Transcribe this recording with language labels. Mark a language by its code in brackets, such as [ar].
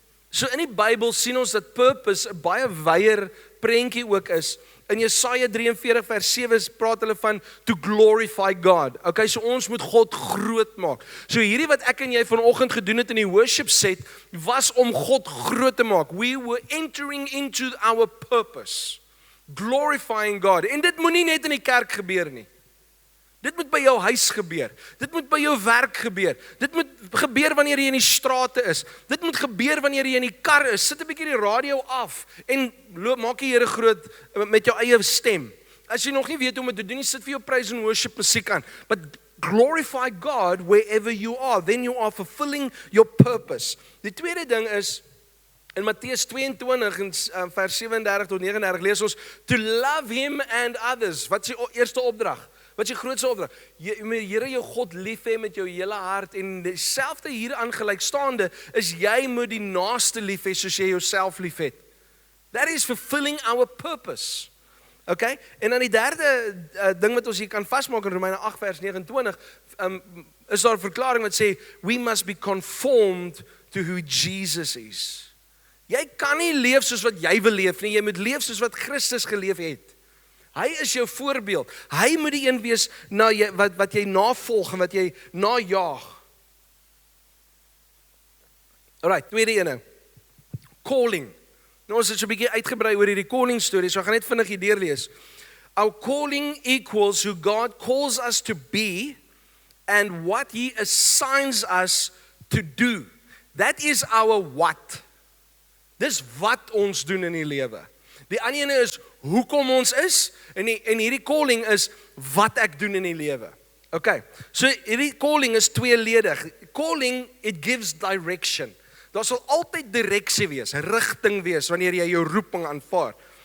[af] So in die Bybel sien ons dat purpose 'n baie wyeer prentjie ook is. In Jesaja 43 vers 7 praat hulle van [en] to glorify God. [af] Okay, so ons moet God groot maak. So hierdie wat ek en jy vanoggend gedoen het in die worship set, was om God groot te maak. [en] We were entering into our purpose. Glorifying God. [af] En dit moenie net in die kerk gebeur nie. Dit moet by jou huis gebeur. Dit moet by jou werk gebeur. Dit moet gebeur wanneer jy in die strate is. Dit moet gebeur wanneer jy in die kar is. Sit 'n bietjie die radio af en loop, maak die Here groot met jou eie stem. As jy nog nie weet hoe om dit te doen, sit vir jou praise and worship musiek aan. [en] But glorify God wherever you are. Then you are fulfilling your purpose. [af] Die tweede ding is in Matteus 22 en vers 37 tot 39 lees ons [en] to love him and others. [af] Wat is die eerste opdrag? Wat is die grootste opdrag? Jy moet Here jou God lief hê met jou hele hart en dieselfde hier aangelykstaande is jy moet die naaste lief hê soos jy jouself liefhet. [en] That is fulfilling our purpose. [af] Okay? En dan die derde ding wat ons hier kan vasmaak in Romeine 8 vers 29 is daar 'n verklaring wat sê [en] we must be conformed to who Jesus is. [af] Jy kan nie leef soos wat jy wil leef nie, jy moet leef soos wat Christus geleef het. Hy is jou voorbeeld. Hy moet die een wees wat jy navolg en wat jy najaag. Alright, tweede ene. Calling. Nou ons het so 'n bietjie uitgebrei oor hierdie calling storie, so ek gaan net vinnig hier deurlees. [en] Our calling equals who God calls us to be and what He assigns us to do. That is our what. [af] Dis wat ons doen in die lewe. Die ander ene is hoekom ons is en hierdie calling is wat ek doen in die lewe. Okay. So hierdie calling is tweeledig. [en] Calling, it gives direction. [af] Daar sal altyd direksie wees, rigting wees wanneer jy jou roeping aanvaar.